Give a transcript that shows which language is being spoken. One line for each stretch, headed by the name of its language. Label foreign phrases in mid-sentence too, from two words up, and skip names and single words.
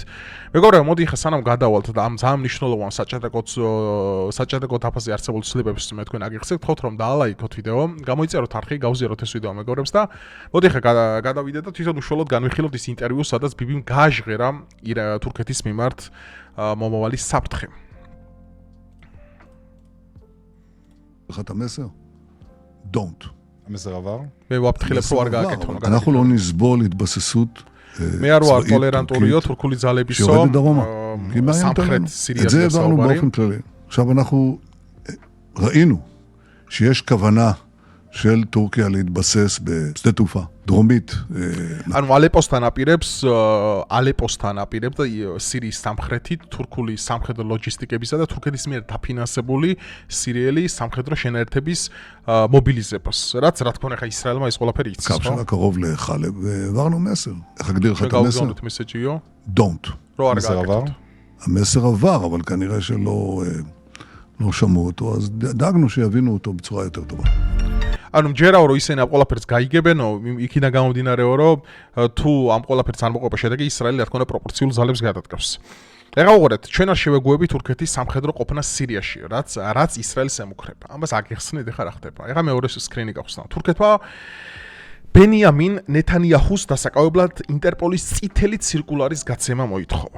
Georgian: მეგობრებო, მოდი ხა სანამ გადავალთ და ამ ძალიან მნიშვნელოვან საჭადრაკო თაფაზე არსებულ ცვლილებებს მე თქვენ აგიხსენებთ, ხოთ რომ დაალაიქოთ ვიდეო, გამოიწეროთ არხი, გავზიაროთ ეს ვიდეო მეგობრებს და მოდი ხა გადავიდეთ და თვითონ უშუალოდ განვიხილოთ ის ინტერვიუ, სადაც ბიბიმ გააჟღერა თურქეთის მიმართ მომავალი საფრთხე.
Hebrew: חת המסר?
English: Don't.
Hebrew: המסר עבר?
Georgian: მე ვაფრთხილებ რომ არ გააკეთონ.
Hebrew: אנחנו לא נסבול התבססות
Georgian: მე არ ვარ ტოლერანტურიო თურქული ძალებისო.
Hebrew: שיורדת דרומה. כי מה
Georgian: სამხრეთ
Hebrew: את
Georgian: סיריას
Hebrew: זה העברנו באופן כללי. עכשיו אנחנו ראינו שיש כוונה של טורקיה להתבסס בשדה תעופה דרומית.
Georgian: ანუ ალეპოსთან აპირებს და სირიის სამხრეთით თურქული სამხედრო ლოჯისტიკებისა და თურქეთის მიერ დაფინანსებული სირიელი სამხედრო შენაერთების მობილიზებას. რაც რა თქმა უნდა ისრაელმა ეს ყველაფერი იცის,
Hebrew: קו שלה קרוב לחלב, והעברנו מסר. איך אגדיר לך את המסר? שגאוזונת מסג'יו?
English: Don't.
Hebrew: לא המסר עבר? המסר עבר, אבל כנראה שלא שמעו אותו, אז דאגנו שיבינו אותו בצורה יותר טובה.
Georgian: ანუ მჯერაო რომ ისინი ამ ყველაფერს გაიგებენო, იქიდან გამომდინარეო რომ თუ ამ ყველაფერს არ მოყვება შედეგი, ისრაელი რა თქმა უნდა პროპორციულ ძალებს გადადგავს. ეხლა უყურეთ, ჩვენ არ შევეგუებით თურქეთის სამხედრო ყოფნა სირიაში, რაც ისრაელს ემუქრება. ამას აგიხსნით, ეხლა რა ხდება. ეხლა მეორე სკრინი გავხსნა. თურქეთმა ბენიამინ ნეთანიაჰუს დასაკავებლად ინტერპოლის წითელი ცირკულარის გაცემა მოითხოვა.